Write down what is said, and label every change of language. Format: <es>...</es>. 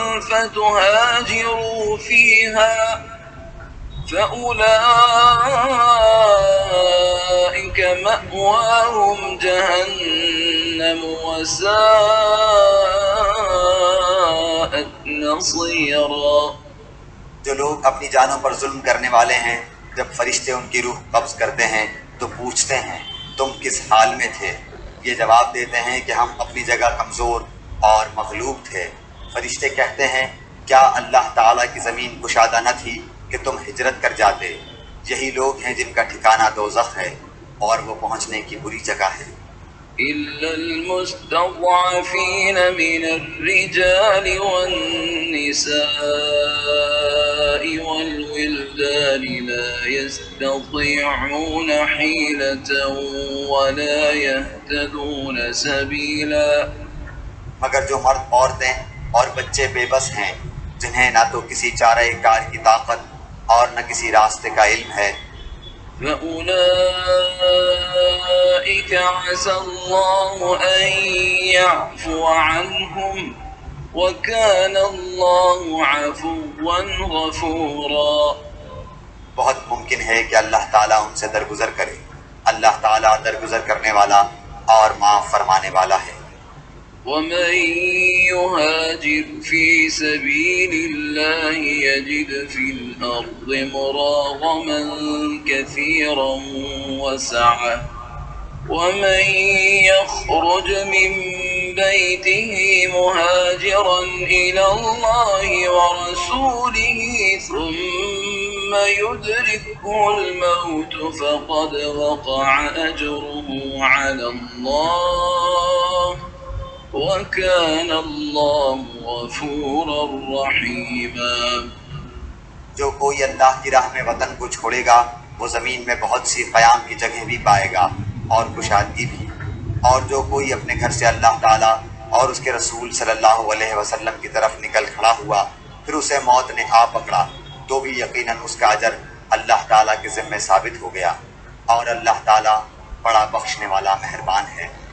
<ar>فتهاجروا فيها فأولئك مأواهم جهنم وساءت نصيرا۔</ar> <ur>جو لوگ اپنی جانوں پر ظلم کرنے والے ہیں، جب فرشتے ان کی روح قبض کرتے ہیں تو پوچھتے ہیں تم کس حال میں تھے؟ یہ جواب دیتے ہیں کہ ہم اپنی جگہ کمزور اور مغلوب تھے۔ فرشتے کہتے ہیں کیا اللہ تعالیٰ کی زمین کشادہ نہ تھی کہ تم ہجرت کر جاتے؟ یہی لوگ ہیں جن کا ٹھکانہ دوزخ ہے اور وہ پہنچنے کی بری جگہ ہے۔</ur> <ar>إلا المستضعفين من الرجال والنساء والولدان لا يستطيعون حيلة ولا يهتدون سبيلا۔</ar> <ur>مگر جو مرد، عورتیں اور بچے بے بس ہیں، جنہیں نہ تو کسی چارہ کار کی طاقت اور نہ کسی راستے کا علم ہے،</ur> <ar>فأولئك عسى الله أن يعفو عنهم وكان الله عفوا غفورا۔</ar> <ur>بہت ممکن ہے کہ اللہ تعالیٰ ان سے درگزر کرے، اللہ تعالیٰ درگزر کرنے والا اور معاف فرمانے والا ہے۔</ur> <ar>ومن يهاجر في سبيل الله يجد في الأرض الأرض مراغما كثيرا وسعة ومن يخرج من بيته مهاجرا إلى الله ورسوله ثم يدركه الموت فقد وقع أجره على الله وكان الله غفورا رحيما.</ar> <ur>جو کوئی اللہ کی راہ میں وطن کو چھوڑے گا وہ زمین میں بہت سی قیام کی جگہ بھی پائے گا اور کشادگی بھی. اور جو کوئی اپنے گھر سے اللہ تعالیٰ اور اس کے رسول صلی اللہ علیہ وسلم کی طرف نکل کھڑا ہوا پھر اسے موت نے آ پکڑا تو بھی یقیناً اس کا اجر اللہ تعالیٰ کے ذمے ثابت ہو گیا اور اللہ تعالیٰ بڑا بخشنے والا مہربان ہے.</ur>